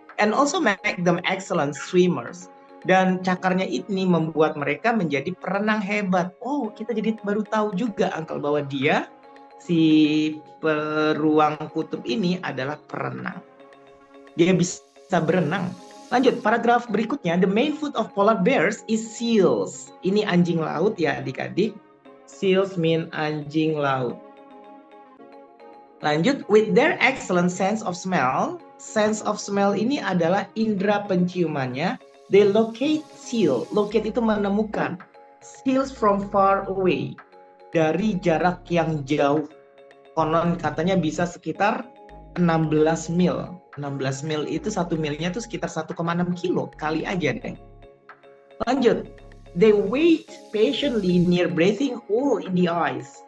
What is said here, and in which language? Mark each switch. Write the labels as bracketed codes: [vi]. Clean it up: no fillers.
[en] And also make them excellent swimmers. [id] Dan cakarnya ini membuat mereka menjadi perenang hebat. Oh, kita jadi baru tahu juga, Uncle, bahwa dia, si beruang kutub ini adalah perenang. Dia bisa berenang. Lanjut, paragraf berikutnya. [en] The main food of polar bears is seals. [id] Ini anjing laut ya adik-adik. [en] Seals mean anjing laut. Lanjut, with their excellent sense of smell. [id] Sense of smell ini adalah indera penciumannya. [en] They locate seal. Locate [id] itu menemukan. [en] Seals from far away. [id] Dari jarak yang jauh. Konon katanya bisa sekitar 16 mil. 16 mil itu 1 milnya itu sekitar 1,6 kilo. Kali aja deh. Lanjut. [en] They wait patiently near breathing hole in the ice.